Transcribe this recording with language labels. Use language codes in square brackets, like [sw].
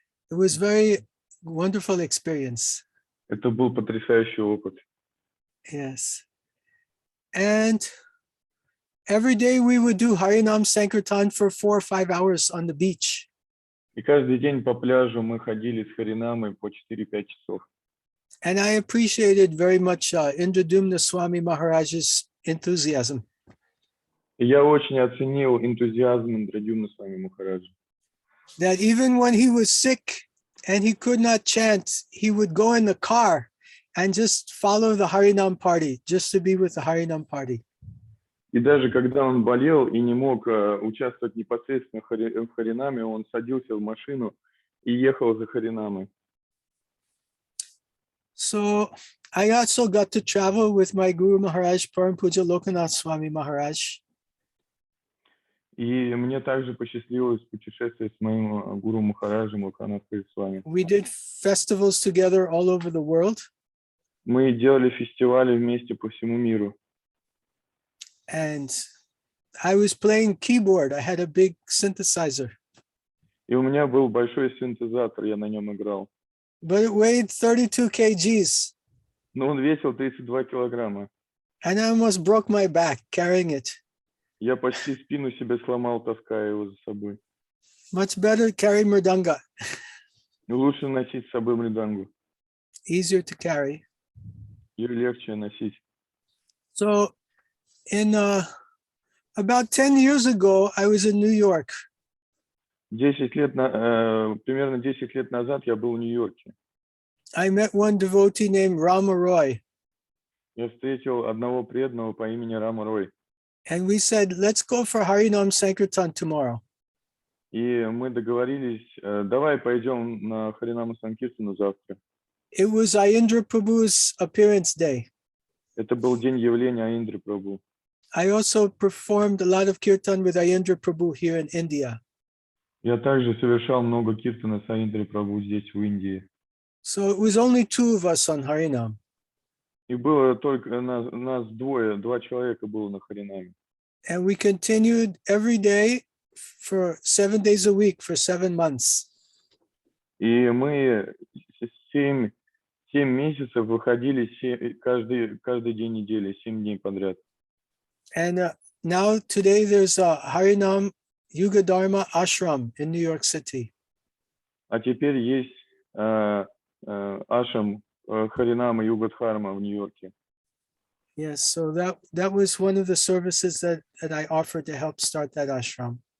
[en] It was very wonderful experience. [ru] Это был потрясающий опыт. [en] Yes. And every day we would do Harinam Sankirtan for 4 or 5 hours on the beach. [ru] И каждый день по пляжу мы ходили с Харинамой по 4-5 часов. [en] And I appreciated very much Iндрадьюмну Swami Maharaj's enthusiasm. [ru] И я очень оценил энтузиазм Индрадьюмну Свами Махараджа. [en] That even when he was sick and he could not chant, he would go in the car and just follow the Harinam party, just to be with the Harinam party. [ru] И даже когда он болел и не мог участвовать непосредственно в Харинаме, он садился в машину и ехал за Харинамой. [en] So I also got to travel with my Guru Maharaj, Param Puja Lokanathhu Swami Maharaj. [ru] И мне также посчастливилось путешествовать с моим гуру Махараджем Локанатху Свами. [en] We did festivals together all over the world. [ru] Мы делали фестивали вместе по всему миру. [en] And I was playing keyboard. I had a big synthesizer. [ru] И у меня был большой синтезатор, я на нем играл. [en] But it weighed 32 kgs. [ru] Но он весил 32 килограмма. [en] And I almost broke my back carrying it. [ru] Я почти спину себе сломал, таская его за собой. [en] Much better to carry mridanga. [ru] Лучше носить с собой мридангу. [en] Easier to carry. [ru] Ее легче носить. [en] So in about 10 years ago, I was in New York. [ru] Примерно 10 лет назад я был в Нью-Йорке. [en] I met one devotee named Rama Roy. [ru] Я встретил одного преданного по имени Рама Рой. [en] And we said, let's go for Harinam Sankirtan tomorrow. [ru] И мы договорились, давай пойдем на Харинама Санкиртану завтра. [en] It was Ayendra Prabhu's appearance day. [ru] Это был день явления Аиндры Прабху. [en] I also performed a lot of kirtan with Ayendra Prabhu here in India. [ru] Я также совершал много киртана с Аиндрой Прабху здесь, в Индии. [en] So it was only 2 of us on Harinam. [ru] И было только нас двое, 2 человека было на Харинаме. [en] And we continued every day for 7 days a week for 7 months. [ru] И мы 7 месяцев выходили каждый день недели, 7 дней подряд. [en] And now today there's a Harinam Yuga Dharma ashram in New York City. [ru] А теперь есть ашрам Харинама Югадхарма в Нью-Йорке. [en] Yes, so that was one of the services that I offered to help start that ashram.